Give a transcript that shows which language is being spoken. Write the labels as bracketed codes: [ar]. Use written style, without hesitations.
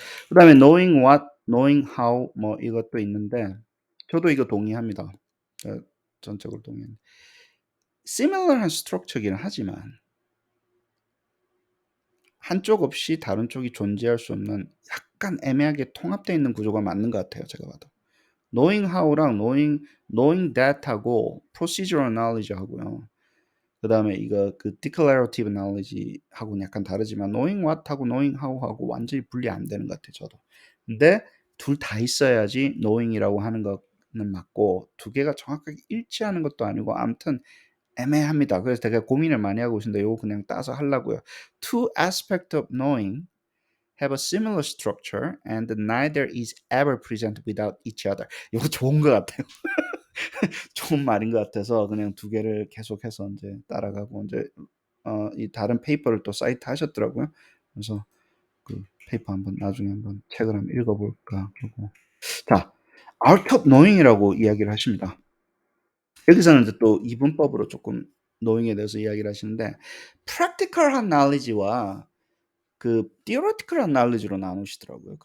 [ko] 그다음에 [en] knowing what, knowing how [ko] 뭐 이것도 있는데 저도 이거 동의합니다. 전적으로 동의합니다. similar한 스트럭처긴 하지만 한쪽 없이 다른 쪽이 존재할 수 없는 약간 애매하게 통합되어 있는 구조가 맞는 것 같아요. 제가 봐도. knowing how랑 knowing that하고 procedural knowledge 하고요. 그다음에 이거 그 declarative knowledge 하고는 약간 다르지만 knowing what하고 knowing how하고 완전히 분리 안 되는 것 같아요, 저도. 근데 둘 다 있어야지 knowing이라고 하는 거는 맞고 두 개가 정확하게 일치하는 것도 아니고 아무튼 애매합니다. 그래서 되게 고민을 많이 하고 있는데 요거 그냥 따서 하려고요. [en] Two aspects of knowing have a similar structure and neither is ever present without each other. [ko] 이거 좋은 것 같아요. 좋은 말인 것 같아서 그냥 두 개를 계속해서 이제 따라가고 이제 이 다른 페이퍼를 또 사이트 하셨더라고요. 그래서 그 페이퍼 한번 나중에 한번 책을 한번 읽어볼까 그러고. 자, [en] art of knowing [ko] 이라고 이야기를 하십니다. 여기서는 이제 또 이분법으로 조금 knowing에 대해서 이야기를 하시는데 practical한 knowledge와 그 theoretical한 knowledge로 나누시더라고요.